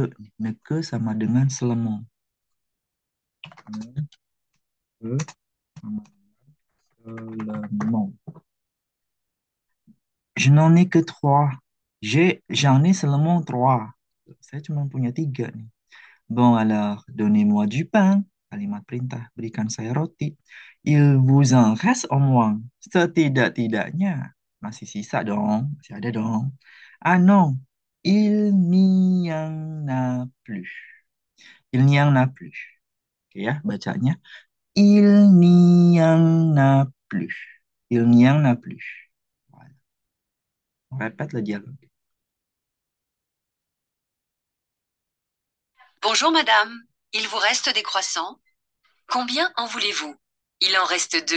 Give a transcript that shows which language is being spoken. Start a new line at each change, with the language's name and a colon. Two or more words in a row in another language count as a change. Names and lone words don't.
Indonesian: Neke sama dengan selemong. Neke sama selemong.
French: Je n'en ai que trois. J'en ai seulement trois.
Indonesian: Saya cuma punya tiga nih.
French: Bon, alors, donnez-moi du pain.
Indonesian: Kalimat perintah, berikan saya roti.
French: Il vous en reste au moins.
Indonesian: Setidak-tidaknya. Masih sisa dong. Masih ada dong.
French: Ah non, il n'y en a plus. Il n'y en a plus.
Indonesian: Oke ya, bacanya.
French: Il n'y en a plus. Il n'y en a plus. Voilà. On répète le dialogue. Bonjour madame, il vous reste des croissants? Combien en voulez-vous? Il en reste deux.